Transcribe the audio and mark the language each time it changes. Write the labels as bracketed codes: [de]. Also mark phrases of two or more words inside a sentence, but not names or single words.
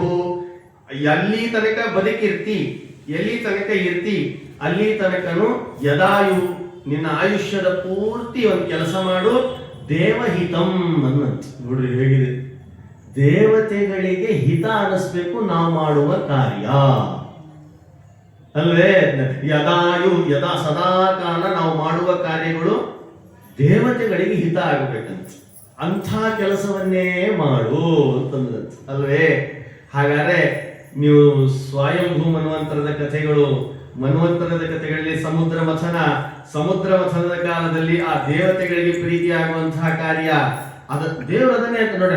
[kn] ಎಲ್ಲಿ ತನಕ ಬದುಕಿರ್ತಿ, ಎಲ್ಲಿ ತನಕ ಇರ್ತಿ, ಅಲ್ಲಿ ತನಕನು ಯದಾಯು, ನಿನ್ನ ಆಯುಷ್ಯದ ಪೂರ್ತಿ ಒಂದು ಕೆಲಸ ಮಾಡು. ದೇವಹಿತಂ ಅನ್ನಂತ. ನೋಡ್ರಿ ಹೇಗಿದೆ. ದೇವತೆಗಳಿಗೆ ಹಿತ ಅನಿಸ್ಬೇಕು ನಾವು ಮಾಡುವ ಕಾರ್ಯ ಅಲ್ವೇ? ಯದಾಯು, ಯದಾ ಸದಾ ಕಾಲ ನಾವು ಮಾಡುವ ಕಾರ್ಯಗಳು ದೇವತೆಗಳಿಗೆ ಹಿತ ಆಗಬೇಕಂತ. ಅಂಥ ಕೆಲಸವನ್ನೇ ಮಾಡು ಅಂತಂದ್ರಂತ ಅಲ್ವೇ? ಹಾಗಾದ್ರೆ ನೀವು ಸ್ವಯಂಭೂ ಮನ್ವಂತರದ ಕಥೆಗಳು, ಮನ್ವಂತರದ ಕಥೆಗಳಲ್ಲಿ ಸಮುದ್ರ ಮಥನದ ಕಾಲದಲ್ಲಿ ಆ ದೇವತೆಗಳಿಗೆ ಪ್ರೀತಿ ಆಗುವಂತಹ ಕಾರ್ಯ ದೇವರದನ್ನೇ ಅಂತ ನೋಡಿ.